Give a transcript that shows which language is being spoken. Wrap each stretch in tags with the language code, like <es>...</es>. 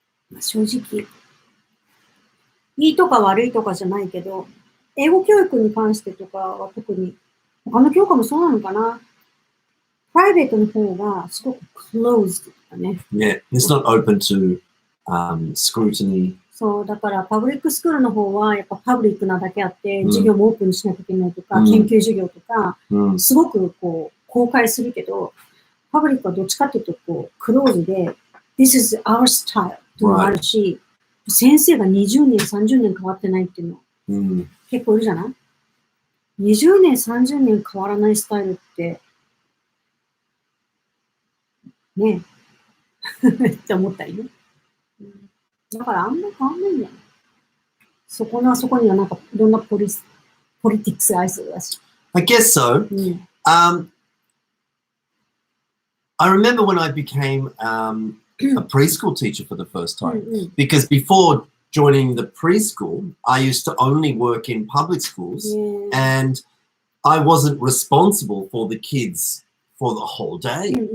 <ja>ね。正直、いいとか悪いとかじゃないけど、英語教育に関してとかは特に、他の教科もそうなのかな。プライベートの方がすごく closed だね。</ja> <en>Yeah, it's not open to scrutiny.</en> <ja>そう、だからパブリックスクールの方はやっぱパブリックなだけあって、授業もオープンにしなきゃいけないとか、研究授業とか、すごくこう、公開するけど、パブリックはどっちかっていうと、こう、クローズで、 This is our style っていうのがあるし、先生が20年、30年変わってないっていうの、結構いるじゃない ?20 年、30年変わらないスタイルって、ねえって思ったりね。だからあんま変わんないんだよ。そこにはなんかいろんなポリティクスがありそうだし。</ja> <en>I guess so. I remember when I became a preschool teacher for the first time, because before joining the preschool, I used to only work in public schools, and I wasn't responsible for the kids for the whole day.</en>